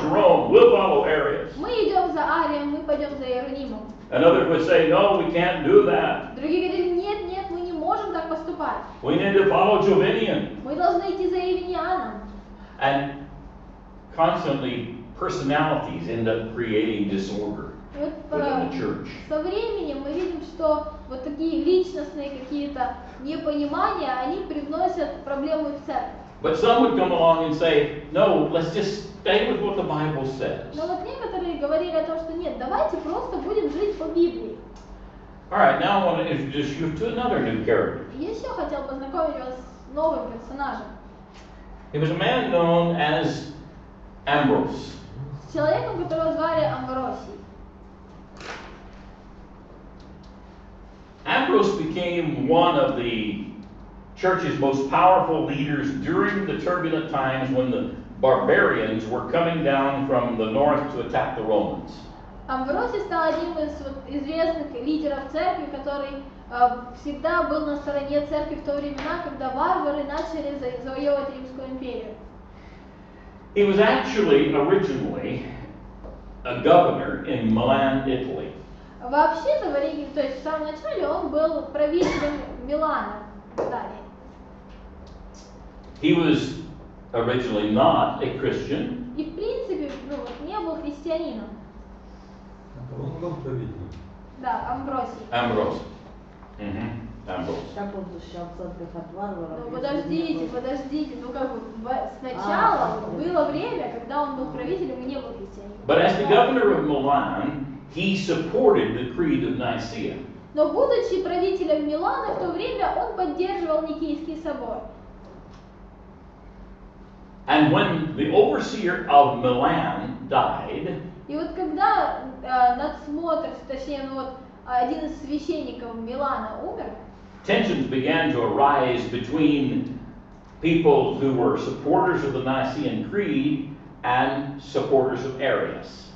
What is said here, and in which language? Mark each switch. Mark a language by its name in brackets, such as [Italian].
[English] follow Jerome. We'll follow Arius. [Russian] Мы идем за Арием, мы пойдем за Иерунимом. [English] Another would say, no, we can't do that. [Russian] Другие говорили, нет, нет, мы не можем так поступать. [English] We need to follow Jovinian. [Russian] Мы должны идти за Евенианом. [English] And constantly, personalities end up creating disorder [Russian] И вот [English] within the church. [Russian] со временем мы видим, что вот такие личностные какие-то непонимания, они привносят проблемы в церковь. [English] But some would come along and say, no, let's just stay with what the Bible says. [Russian] Но вот некоторые говорили о том, что нет, давайте просто будем жить по Библии. [English] All right, now I want to introduce you to another new character. [Russian] И еще хотел познакомить вас с новым персонажем. [English] He was a man known as Ambrose. [Russian] С человеком, которого звали Амвросий. [English] Ambrose became one of the church's most powerful leaders during the turbulent times when the barbarians were coming down from the north to attack the Romans. [Russian] Амвросий стал одним из известных лидеров церкви, который всегда был на стороне церкви в то времена, когда варвары начали завоевывать Римскую империю. [English] He was actually originally a governor in Milan, Italy. [Russian] Вообще-то в Риге, то есть в самом начале он был правителем Милана, Италии. [English] He was originally not a Christian. [Russian] И в принципе, не был христианином. Он был правителем. Да, Амвросий. [English] Ambrose. Ambrose. [Russian] Как он защищал церковь от варваров? Ну если не был- подождите, сначала было время, когда он был правителем и не был христианином. [English] But as the governor of Milan, he supported the Creed of Nicaea. [Russian] Но будучи правителем Милана, в то время он поддерживал Никейский собор. [English] And when the overseer of Milan died, [Russian] И вот когда надсмотр, точнее, один из священников Милана умер, [English] tensions began to arise between people who were supporters of the Nicene Creed and supporters of Arius.